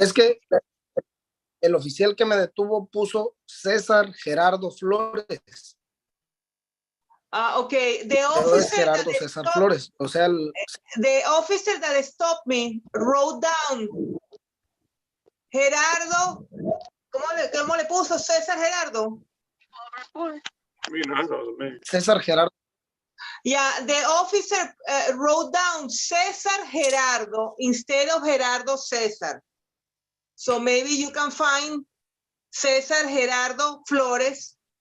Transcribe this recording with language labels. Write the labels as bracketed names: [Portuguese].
[Spanish] Es que el oficial que me detuvo puso César Gerardo Flores. [English] Ah, okay. The [Spanish] Pero es [English] officer [Spanish] Gerardo César Flores. O sea, [English] the officer that stopped me wrote down Gerardo. [Spanish] ¿Cómo le puso César Gerardo? César Gerardo. [English] Yeah, the officer wrote down César Gerardo instead of Gerardo César. So maybe you can find César Gerardo Flores.